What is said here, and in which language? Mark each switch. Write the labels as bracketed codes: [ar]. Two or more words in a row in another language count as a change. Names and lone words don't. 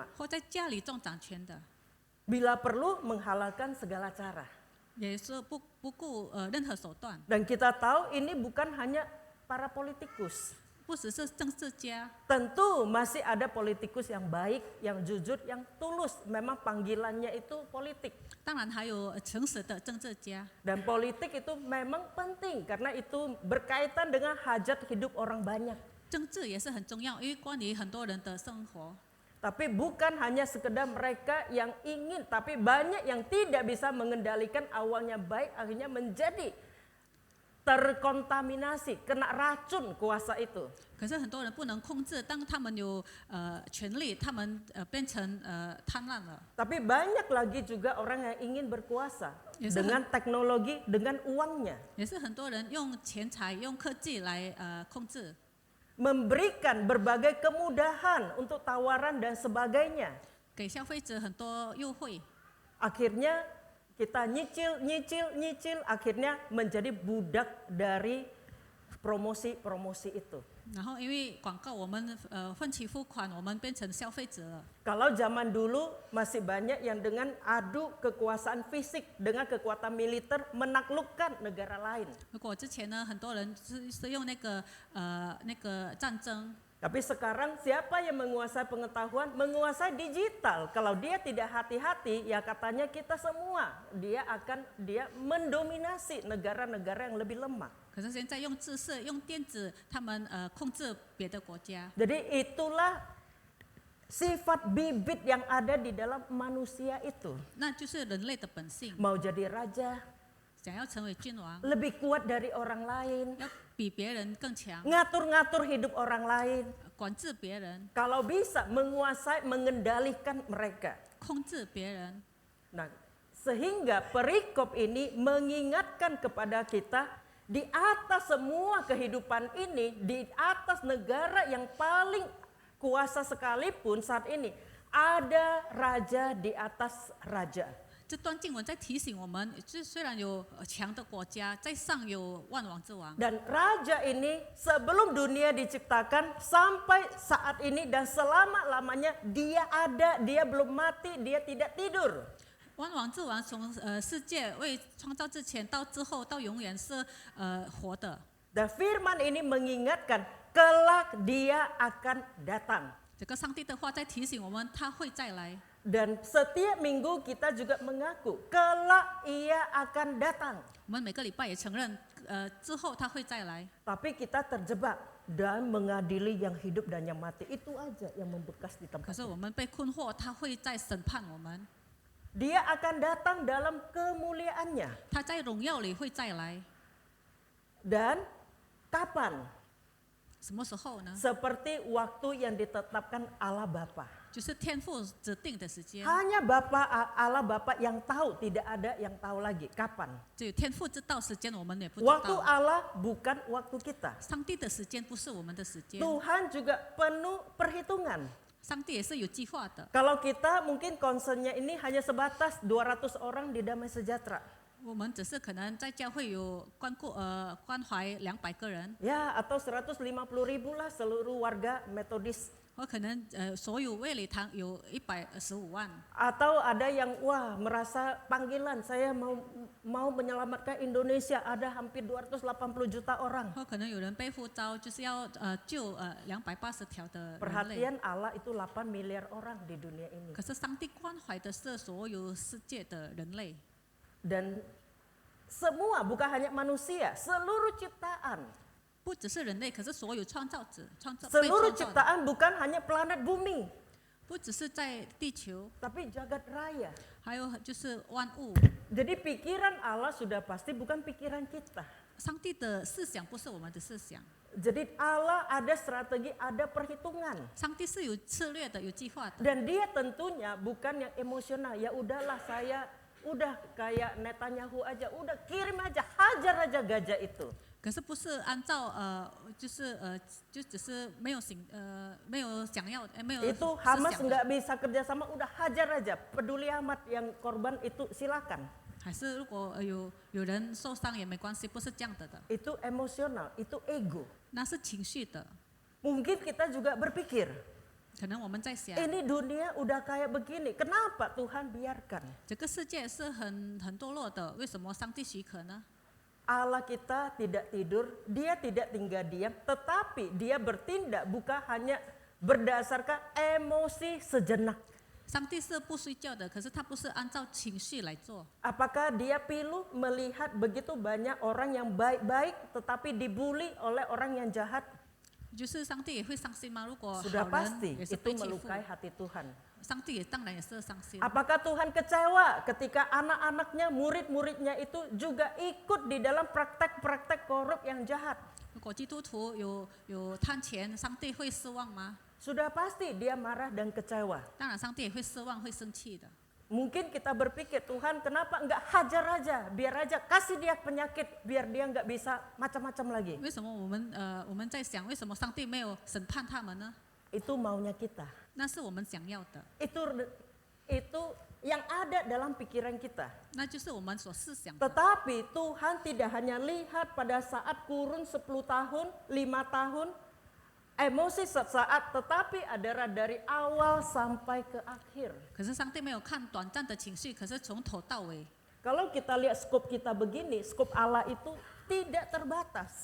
[zh] 或在家里做掌权的， [id] Bila perlu menghalalkan segala cara. [zh] 也是不顾任何手段。 [id] Dan kita tahu ini bukan hanya para politikus. [zh] 不只是政治家， [id] Tentu masih ada politikus yang baik, yang jujur, yang tulus. Memang panggilannya itu politik. [zh] 当然还有诚实的政治家。 [id] Dan politik itu memang penting karena itu berkaitan dengan hajat hidup orang banyak. [zh] 政治也是很重要，因为关于很多人的生活。 [id] Tapi bukan hanya sekedar mereka yang ingin, tapi banyak yang tidak bisa mengendalikan, awalnya baik, akhirnya menjadi terkontaminasi, kena racun kuasa itu. [zh] 可是很多人不能控制，当他们有权利，他们变成贪婪了。 [id] Tapi banyak lagi juga orang yang ingin berkuasa Yes, dengan teknologi, dengan uangnya. [zh] 也是很多人用钱财、用科技来控制， [id] Memberikan berbagai kemudahan untuk tawaran dan sebagainya. [zh] 给消费者很多优惠。 [id] Akhirnya kita nyicil, akhirnya menjadi budak dari promosi-promosi itu. [zh] 然后因为广告，我们分期付款，我们变成消费者了。 [id] Kalau zaman dulu masih banyak yang dengan adu kekuasaan fisik, dengan kekuatan militer menaklukkan negara lain. 如果之前呢，很多人是用那个战争。 Tapi sekarang siapa yang menguasai pengetahuan? Menguasai digital. Kalau dia tidak hati-hati, ya katanya kita semua. Dia mendominasi negara-negara yang lebih lemah. [zh] 可是现在用知识、用电子，他们控制别的国家。 [id] Jadi itulah sifat bibit yang ada di dalam manusia itu. [zh] 那就是人类的本性， [id] Mau jadi raja, [zh] 想要成为君王， [id] lebih kuat dari orang lain, [zh] 要比别人更强， [id] ngatur-ngatur hidup orang lain. [zh] 管制别人， [id] Kalau bisa menguasai, mengendalikan mereka. [zh] 控制别人。 [id] Nah, sehingga perikop ini mengingatkan kepada kita di atas semua kehidupan ini, di atas negara yang paling kuasa sekalipun saat ini, ada raja di atas raja. [zh] 这段经文在提醒我们，虽然有强的国家，在上有万王之王， [id] Dan raja ini sebelum dunia diciptakan sampai saat ini dan selama-lamanya dia ada, dia belum mati, dia tidak tidur. [zh] 万王之王从世界未创造之前到之后到永远是活的。 [id] Dan firman ini mengingatkan kelak dia akan datang. [zh] 这个上帝的话在提醒我们，他会再来。 [id] Dan setiap minggu kita juga mengaku kelak ia akan datang. [zh] 我们每个礼拜也承认，之后他会再来。 [id] Tapi kita terjebak dan mengadili yang hidup dan yang mati. Itu aja yang membekas di [zh] 可 [id] tempat [zh] 是 [id] ini. [zh] 我们被困惑，他会再审判我们。 [id] Dia akan datang dalam kemuliaannya. [zh] 他在荣耀里会再来。 [id] Dan kapan? [zh] 什么时候呢？ [id] Seperti waktu yang ditetapkan Allah Bapa. [zh] 就是天父指定的时间， [id] Hanya Allah Bapa yang tahu, tidak ada yang tahu lagi. Kapan? [zh] 只有天父知道时间，我们也不知 [id] Waktu [zh] 道。 [id] Allah bukan waktu kita. [zh] 上帝的时间不是我们的时间， [id] Tuhan juga penuh perhitungan. [zh] 上帝也是有计划的。 [id] Kalau kita mungkin concernnya ini hanya sebatas 200 orang di Damai Sejahtera. [zh] 我们只是可能在教会有关怀200个人， [id] Ya, atau 150.000 lah seluruh warga Metodis. [zh] 或可能所有卫理堂有115万， [id] Atau ada yang wah merasa panggilan, saya mau menyelamatkan Indonesia, ada hampir 280 juta orang. [zh] 或可能有人被呼召，就是要救280条的人类。 [id] Perhatian Allah itu 8 miliar orang di dunia ini. [zh] 可是上帝关怀的是所有世界的人类， [id] Dan semua, bukan hanya manusia, seluruh ciptaan. [zh] 不只是人类，可是所有创造者，被 [id] Seluruh [zh] 创造的， [id] ciptaan bukan hanya planet bumi, [zh] 不只是在地球， [id] tapi jagat raya. [zh] 还有就是万物。 [id] Jadi pikiran Allah sudah pasti bukan pikiran kita. [zh] 上帝的思想不是我们的思想， [id] Jadi Allah ada strategi, ada perhitungan. [zh] 上帝是有策略的，有计划的。 [id] Dan dia tentunya bukan yang emosional. Ya udahlah saya udah kayak Netanyahu aja, udah kirim aja, hajar aja gajah itu. [zh] 可是不是按照就只是没有没有想要没有 [id] Itu [zh] 思 Hamas 想的， [id] nggak bisa kerjasama, udah hajar aja. Peduli amat yang korban itu silakan. [zh] 还是如果有人受伤也没关系，不是这样的。 [id] Itu emosional, itu ego. [zh] 那是情绪的。 [id] Mungkin kita juga berpikir, [zh] 可能我们在想， [id] ini dunia udah kayak begini, kenapa Tuhan biarkan? [zh] 这个世界是很堕落的，为什么上帝许可呢？ [id] Allah kita tidak tidur, dia tidak tinggal diam, tetapi dia bertindak bukan hanya berdasarkan emosi sejenak. [zh] 上帝是不睡觉的，可是他不是按照情绪来做。 [id] Apakah dia pilu melihat begitu banyak orang yang baik-baik tetapi dibully oleh orang yang jahat? [zh] 就是上帝也会伤心吗？如果 [id] Sudah [zh] 好人 [id] pasti [zh] 也是 [id] itu [zh] 被欺负， [id] melukai hati Tuhan. [zh] 上帝也当然也是伤心。 [id] Apakah Tuhan kecewa ketika anak-anaknya, murid-muridnya itu juga ikut di dalam praktek-praktek korup yang jahat? [zh] 如果基督徒有贪钱，上帝会失望吗？ [id] Sudah pasti dia marah dan kecewa. [zh] 当然，上帝也会失望，会生气的。 [id] Mungkin kita berpikir, Tuhan kenapa enggak hajar aja, biar aja kasih dia penyakit, biar dia enggak bisa macam-macam lagi. [zh] 为什么我们在想，为什么上帝没有审判他们呢？ [id] Itu maunya kita. [zh] 那是我们想要的， [id] Itu yang ada dalam pikiran kita. [zh] 那就是我们所思想的。 [id] Tetapi Tuhan tidak hanya lihat pada saat kurun 10 tahun, 5 tahun, emosi sesaat, tetapi adalah dari awal sampai ke akhir. [zh] 可是上帝没有看短暂的情绪，可是从头到尾。 [id] Kalau kita lihat skop kita begini, skop Allah itu tidak terbatas.